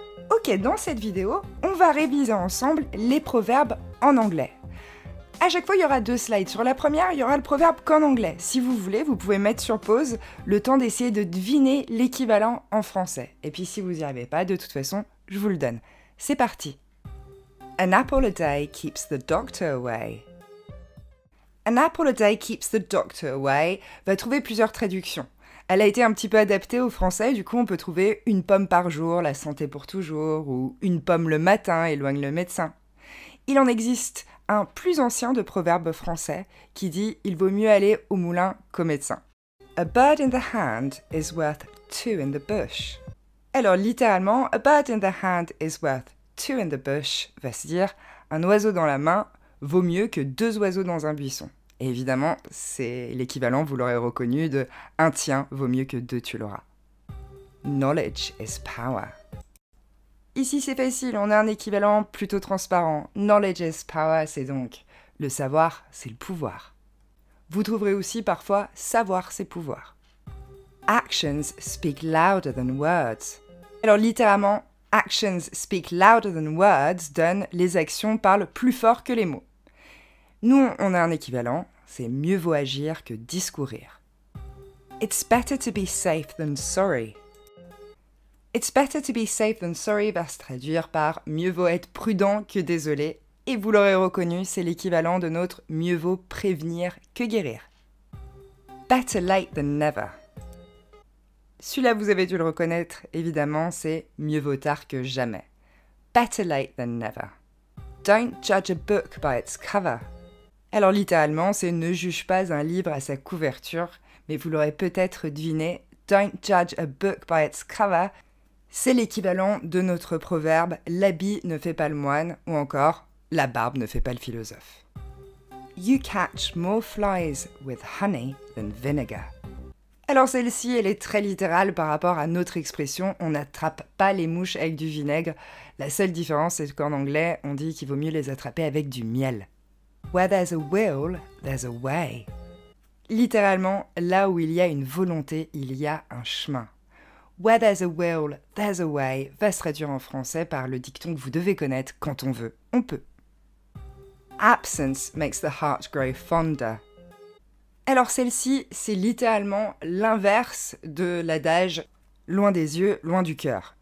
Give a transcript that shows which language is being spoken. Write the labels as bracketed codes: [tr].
[fr] Ok, dans cette vidéo, on va réviser ensemble les proverbes en anglais. À chaque fois, il y aura 2 slides. Sur la première, il y aura le proverbe qu'en anglais. Si vous voulez, vous pouvez mettre sur pause le temps d'essayer de deviner l'équivalent en français. Et puis si vous n'y arrivez pas, de toute façon, je vous le donne. C'est parti. [en] An apple a day keeps the doctor away. An apple a day keeps the doctor away [fr] va trouver plusieurs traductions. Elle a été un petit peu adaptée au français, du coup on peut trouver une pomme par jour, la santé pour toujours, ou une pomme le matin éloigne le médecin. Il en existe un plus ancien de proverbes français qui dit « il vaut mieux aller au moulin qu'au médecin ». [en] A bird in the hand is worth 2 in the bush. [fr] Alors littéralement, [en] a bird in the hand is worth 2 in the bush [fr] va se dire « un oiseau dans la main vaut mieux que 2 oiseaux dans un buisson ». Et évidemment, c'est l'équivalent, vous l'aurez reconnu, de « un tien vaut mieux que 2 tu l'auras ». [en] Knowledge is power. [fr] Ici c'est facile, on a un équivalent plutôt transparent. [en] Knowledge is power, [fr] c'est donc le savoir, c'est le pouvoir. Vous trouverez aussi parfois savoir, c'est pouvoir. [en] Actions speak louder than words. [fr] Alors littéralement, [en] actions speak louder than words [fr] donne les actions parlent plus fort que les mots. Nous, on a un équivalent, c'est mieux vaut agir que discourir. [en] It's better to be safe than sorry. It's better to be safe than sorry [fr] va se traduire par mieux vaut être prudent que désolé, et vous l'aurez reconnu, c'est l'équivalent de notre mieux vaut prévenir que guérir. [en] Better late than never. [fr] Celui-là, vous avez dû le reconnaître, évidemment, c'est mieux vaut tard que jamais. [en] Better late than never. Don't judge a book by its cover. [fr] Alors littéralement, c'est ne juge pas un livre à sa couverture, mais vous l'aurez peut-être deviné, [en] don't judge a book by its cover, [fr] c'est l'équivalent de notre proverbe « l'habit ne fait pas le moine » ou encore « la barbe ne fait pas le philosophe ». [en] You catch more flies with honey than vinegar. [fr] Alors celle-ci, elle est très littérale par rapport à notre expression « on n'attrape pas les mouches avec du vinaigre ». La seule différence, c'est qu'en anglais, on dit qu'il vaut mieux les attraper avec du miel. [en] Where there's a will, there's a way. [fr] Littéralement, là où il y a une volonté, il y a un chemin. [en] Where there's a will, there's a way [fr] va se traduire en français par le dicton que vous devez connaître, quand on veut, on peut. [en] Absence makes the heart grow fonder. [fr] Alors celle-ci, c'est littéralement l'inverse de l'adage « loin des yeux, loin du cœur ».